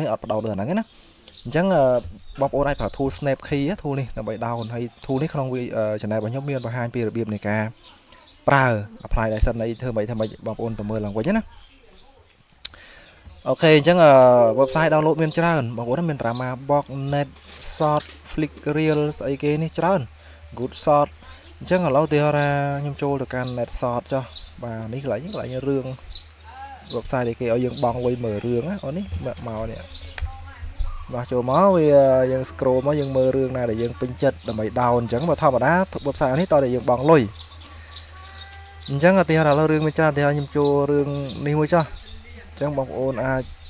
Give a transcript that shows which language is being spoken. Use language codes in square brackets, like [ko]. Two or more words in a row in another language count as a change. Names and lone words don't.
[km] អត់បដោតរឿងហ្នឹងណាអញ្ចឹងបងប្អូនអាចប្រើ [en] tool snap key tool [km] នេះដើម្បី down ហើយ tool នេះក្នុង channel របស់ខ្ញុំមានបង្ហាញពីរបៀបនៃការប្រើ [en] apply license [km] អីធ្វើម៉េច បងប្អូនទៅមើលឡើងវិញណាអូខេអញ្ចឹងwebsite download មានច្រើនបងប្អូនមាន drama box net short flick reel ស្អីគេ នេះច្រើន good short អញ្ចឹងឥឡូវទីថាខ្ញុំចូលទៅកាន់ net short ចុះបាទនេះកន្លែងរឿង website គេឲ្យយើងបង់លុយមើលរឿងណាអូននេះមកនេះបាទចូលមកវាយើង scroll មកយើងមើលរឿងណាដែលយើងពេញចិត្តដើម្បី down អញ្ចឹងបើធម្មតា website នេះតើយើងបង់លុយអញ្ចឹងឧទាហរណ៍ឥឡូវរឿងមានច្រើនឧទាហរណ៍ខ្ញុំចូលរឿងនេះមួយចុះអញ្ចឹងបងប្អូនអាច